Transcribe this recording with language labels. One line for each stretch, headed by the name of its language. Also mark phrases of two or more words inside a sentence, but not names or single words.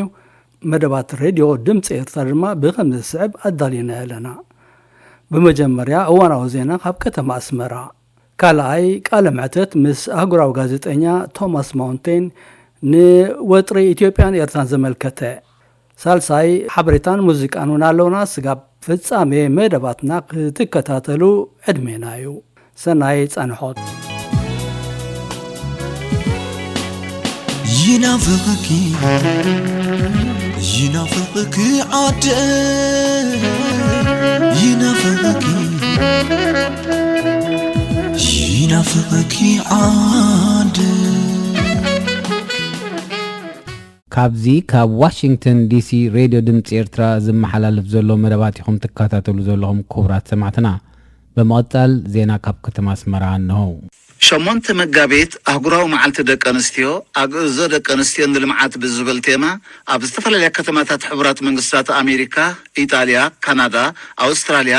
Tigrinya: መደባት ሬድዮ ድምጽ ኤርትራ ድማ ብኸምዚ ስዕብ ኣዳሊና ያለና በመጀመሪያ እዋናዊ ዜና ካብ ከተማ ኣስመራ ካልኣይ ቃለ መዕተት ምስ ኣህጉራዊ ጋዜጠኛ ቶማስ ማውንቴን ንወጥሪ ኢትዮጵያን ኤርትራን ዘመልከተ ሳልሳይ ሓበረታን ሙዚቃን ወናለውና ስጋብ ፍጻሜ መደባትና ክትከታተሉ ዕድሜናዩ ሰናይ ጻንሖት
Arabic: ينافقك عاد ينافقك عاد
Tigrinya: ካብዚ ካብ ዋሽንግተን ዲሲ ሬድዮ ድምጽ ኤርትራ ዝመሓላለፍ ዘሎ መደባትኩም ተከታተሉ ዘለኹም ክቡራት ሰማዕትና በመቀጠል ዜና ካብ ከተማ ኣስመራ ነው ሸሞንተ መጋቢት አህጉራዊ መዓልቲ ደቂ ኣንስትዮ ኣገዞ ደቂ ኣንስትዮ ንልምዓት ብዝብል ቴማ ኣብ ዝተፈላለዩ ከተማታት ሕቡራት መንግስታት ኣሜሪካ፣ ኢጣልያ፣ ካናዳ፣ ኣውስትራልያ፣